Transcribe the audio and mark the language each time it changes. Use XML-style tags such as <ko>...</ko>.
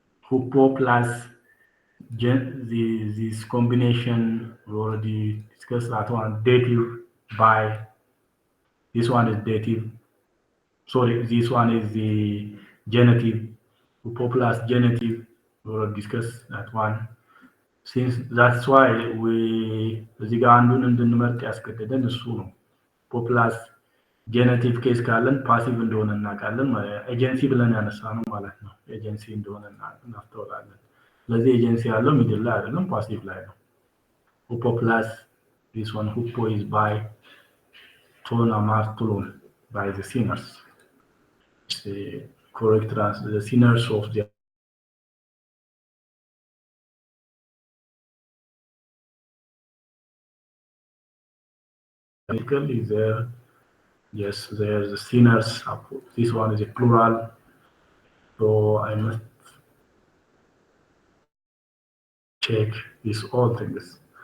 <en>Hupo plus this combination we already discussed that one. Dative by, this one is dative. Sorry, this one is the genitive. Hupo plus genitive. We already discussed that one. Since that's why we</en> <am>እዚህ ጋር አንዱን እንድንመርጥ ያስገደደን እሱ ነው። ፖፕላስ ጄኔቲቭ ኬስ ካለን ፓሲቭ እንደሆነ እናውቃለን። ኤጀንሲ ብለን ያነሳ ነው ማለት ነው። ኤጀንሲ እንደሆነ እናስተውላለን። ስለዚህ ኤጀንሲ ያለው ሚድል ላይ አይደለም፣ ፓሲቭ ላይ ነው። ሁፖ ፕላስ</am> <en>this one hupo is by ton amartulon by the sinners. The correct answer, the sinners of the is there. Yes, there's the sinners. This one is a plural, so I must check these all things.</en>